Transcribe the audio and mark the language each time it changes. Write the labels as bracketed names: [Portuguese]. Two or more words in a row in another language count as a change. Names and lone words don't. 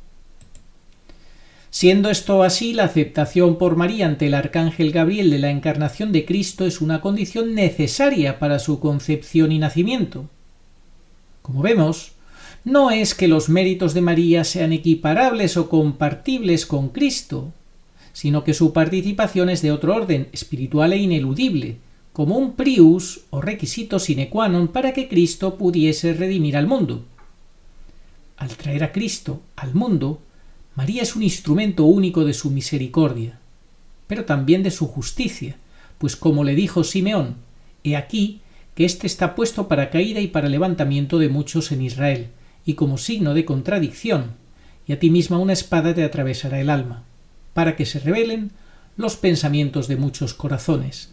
[Spanish] Siendo esto así, la aceptación por María ante el arcángel Gabriel de la encarnación de Cristo es una condición necesaria para su concepción y nacimiento. Como vemos, no es que los méritos de María sean equiparables o compartibles con Cristo, sino que su participación es de otro orden, espiritual e ineludible, como un prius o requisito [Latin] sine qua non [Spanish] para que Cristo pudiese redimir al mundo. Al traer a Cristo al mundo, María es un instrumento único de su misericordia, pero también de su justicia, pues como le dijo Simeón, he aquí que éste está puesto para caída y para levantamiento de muchos en Israel, y como signo de contradicción, y a ti misma una espada te atravesará el alma, para que se revelen los pensamientos de muchos corazones.